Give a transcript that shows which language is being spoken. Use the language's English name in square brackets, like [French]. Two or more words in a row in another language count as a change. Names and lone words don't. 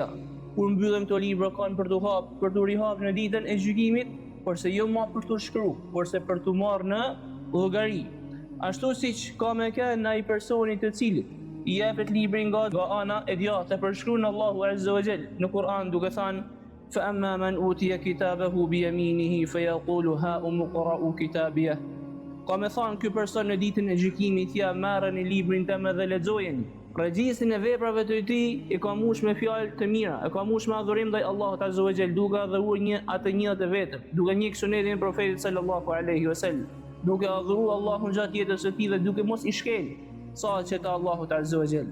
[Albanian] Kur mbyllen këto libra kanë për të hap, për të rihap në ditën e gjykimit, porse jo më për të shkruar, porse për të marrë në llogari. Ashtu siç ka me kënë ai personi të cilit i jepet libri nga ana e djathtë e përshkruan Allahu [Arabic] عز وجل [Albanian] në Kur'an duke thënë: [Arabic] "فأما من أوتي كتابه بيمينه فيقول هاؤم اقرءوا كتابيه." [Albanian] Ka me thonë ky person në ditën e gjykimit: "Ja, marrni librin tim dhe lexojeni." Regjistrin e veprave të tij e ka mbush me fjalë të mira, e ka mbush me adhurim ndaj Allahut [Arabic] عز وجل, [Albanian] duke adhuruar atë një të vetëm, duke njeh sunetin e profetit [Arabic] صلى الله عليه وسلم, [Albanian] duke adhuruar Allahun gjatë jetës së tij dhe duke mos i shkel saqet e Allahut [Arabic] عز وجل.